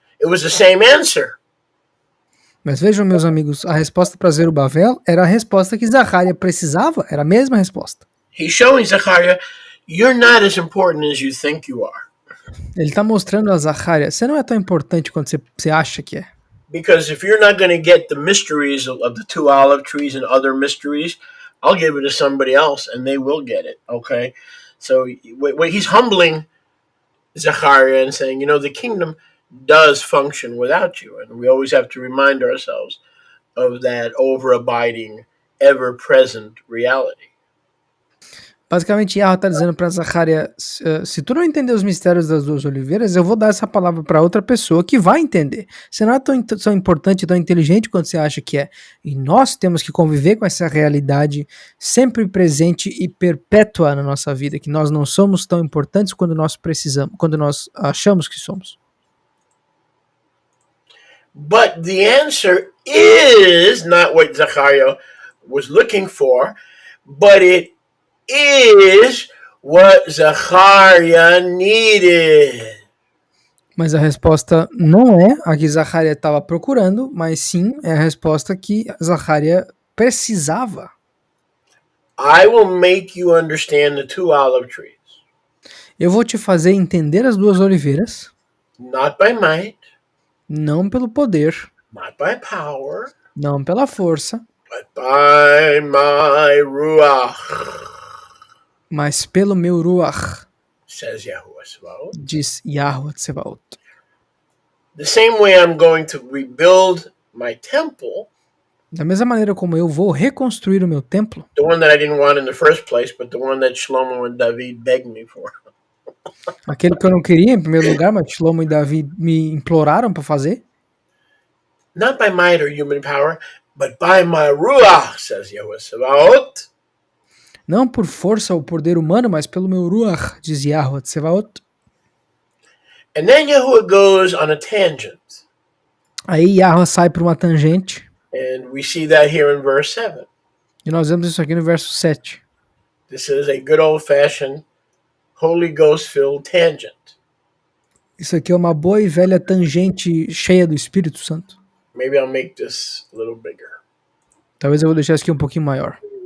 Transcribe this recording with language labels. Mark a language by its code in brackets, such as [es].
[en] It was the same answer. [pt] Mas vejam, meus amigos, a resposta para Zerubabel era a resposta que Zacharia precisava, era a mesma resposta. [en] He's showing Zechariah, you're not as important as you think you are. [pt] Ele está mostrando a Zacharia, você não é tão importante quanto você acha que é. [en] Because if you're not going to get the mysteries of the two olive trees and other mysteries, I'll give it to somebody else and they will get it, okay? So he's humbling Zechariah and saying, you know, the kingdom does function without you. And we always have to remind ourselves of that over-abiding, ever-present reality. [pt] Basicamente, Yahweh está dizendo para Zacharia, se tu não entender os mistérios das duas oliveiras, eu vou dar essa palavra para outra pessoa que vai entender. Você não é tão importante, tão inteligente quanto você acha que é. E nós temos que conviver com essa realidade sempre presente e perpétua na nossa vida, que nós não somos tão importantes quando nós precisamos, quando nós achamos que somos. [en] But the answer is not what Zechariah was looking for, but it is what Zachariah needed. [pt] Mas a resposta não é a que Zacarias estava procurando, mas sim é a resposta que Zacarias precisava. [en] I will make you understand the two olive trees, [pt] Eu vou te fazer entender as duas oliveiras, [en] not by might, [pt] não pelo poder, [en] not by power, [pt] não pela força, [en] but by my ruach, [pt] mas pelo meu ruach, [en] says Yahuwah Sabaoth. [pt] diz Yahweh Tsebaot. [en] The same way I'm going to rebuild my temple, [pt] Da mesma maneira como eu vou reconstruir o meu templo, [en] the one that I didn't want in the first place, but the one that Shlomo and David begged me for. [pt] aquele que eu não queria em primeiro lugar, mas Shlomo e Davi me imploraram para fazer, [en] Not by might or human power, but by my ruach, says Yahuwah Sabaoth. [pt] não por força ou poder humano, mas pelo meu ruach, diz Yahweh Tsebaot. [en] And then Yahuwah goes on a tangent. [pt] Aí Yahweh sai por uma tangente, [en] And we see that here in verse 7. [pt] e nós vemos isso aqui no verso 7. [en] This is a good old-fashioned Holy Ghost-filled tangent. [pt] Isso aqui é uma boa e velha tangente cheia do Espírito Santo. [en] Maybe I'll make this a little bigger. [pt] Talvez eu vou deixar isso aqui um pouquinho maior.